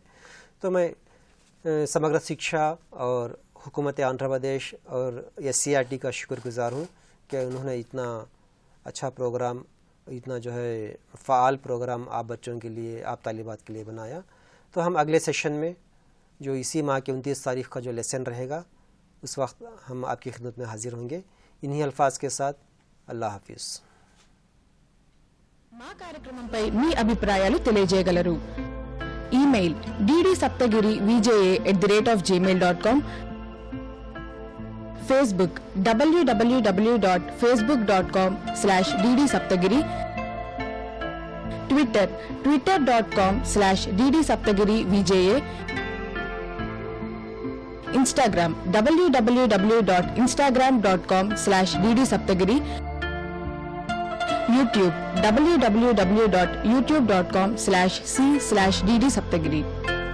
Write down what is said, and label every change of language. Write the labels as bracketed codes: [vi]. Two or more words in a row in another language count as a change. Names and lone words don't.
[ur] تو میں سمگر شکشا اور حکومت آندھرا پردیش اور SCRT کا شکر گزار ہوں کہ انہوں نے اتنا اچھا پروگرام، اتنا جو ہے فعال پروگرام آپ بچوں کے لیے، آپ طالبات کے لیے بنایا۔ تو ہم اگلے سیشن میں جو اسی ماہ کے 29 تاریخ کا جو لیسن رہے گا، اس وقت ہم آپ کی خدمت میں حاضر ہوں گے۔ انہی الفاظ کے ساتھ اللہ حافظ۔ [te] మా కార్యక్రమంపై మీ అభిప్రాయాలు తెలియజేయగలరు. ఈమెయిల్ ddSaptagiri@gmail.com, ఫేస్బుక్ www.facebook.com/ddsaptagiri, ట్విట్టర్ twitter.com/ddsaptagirivja, ఇన్స్టాగ్రామ్ www.instagram.com/ddsaptagiri, YouTube www.youtube.com/c/ddsaptagiri.